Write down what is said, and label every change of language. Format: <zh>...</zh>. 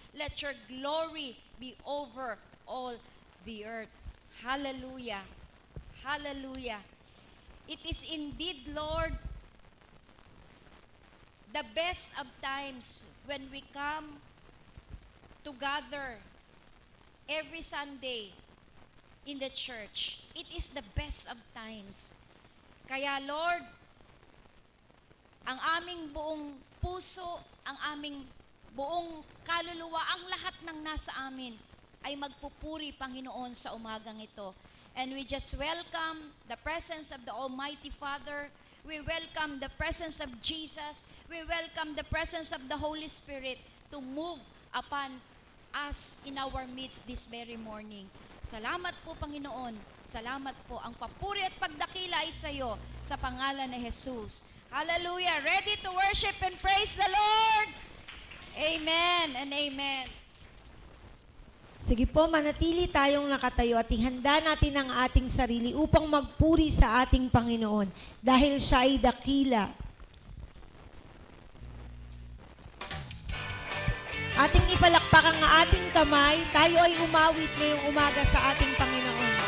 <en>Let your glory be over all the earth. Hallelujah. Hallelujah. It is indeed, Lord, the best of times when we come together every Sunday in the church. It is the best of times.</en> <tl>Kaya Lord, ang aming buong puso, ang aming buong kaluluwa, ang lahat ng nasa amin ay magpupuri, Panginoon, sa umagang ito.</tl> <en>And we just welcome the presence of the Almighty Father. We welcome the presence of Jesus. We welcome the presence of the Holy Spirit to move upon us in our midst this very morning.</en> <tl>Salamat po, Panginoon. Salamat po. Ang papuri at pagdakila ay sa iyo sa pangalan ni Jesus. Hallelujah.</tl> <en>Ready to worship and praise the Lord? Amen and amen.</en> <tl>Sige po, manatili tayong nakatayo at ihanda natin ang ating sarili upang magpuri sa ating Panginoon dahil siya ay dakila. Ating ipalakpak ang ating kamay, tayo ay umawit ngayong umaga sa ating Panginoon.</tl>